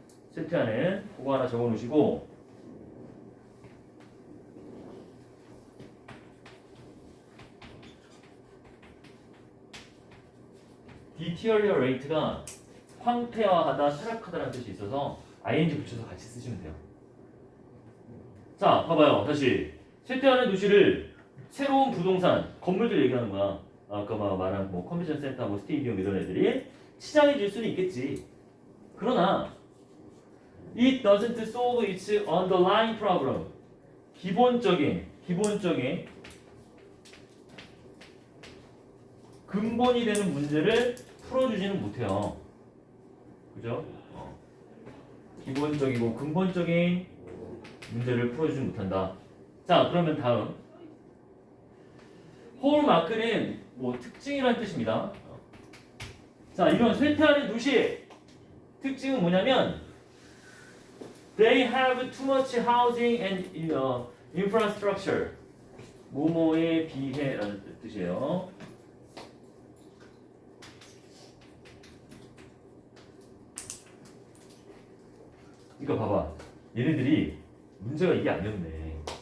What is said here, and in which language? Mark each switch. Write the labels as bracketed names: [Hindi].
[Korean] 쇠퇴하는. 그거 하나 적어놓으시고 deteriorate가 황폐화하다, 타락하다라는 뜻이 있어서 ing 붙여서 같이 쓰시면 돼요. 자, 봐봐요. 다시 쇠퇴하는 도시를 새로운 부동산, 건물들 얘기하는 거야. 아까 말한 뭐 컨벤션 센터, 뭐 스테디움 이런 애들이 치장해 줄 수는 있겠지. [English] 그러나 it doesn't solve its underlying problem. [Korean] 기본적인 근본이 되는 문제를 풀어주지는 못해요. 그죠? 기본적이고 근본적인 문제를 풀어주지 못한다. 자, 그러면 다음 홀마크는 뭐 특징이라는 뜻입니다. 자, 이런 쇠퇴하는 도시의 특징은 뭐냐면 [English] they have too much housing and infrastructure. [Korean] 뭐뭐에 비해라는 뜻이에요. 그러니까 봐봐. 얘네들이 문제가 이게 아니었네.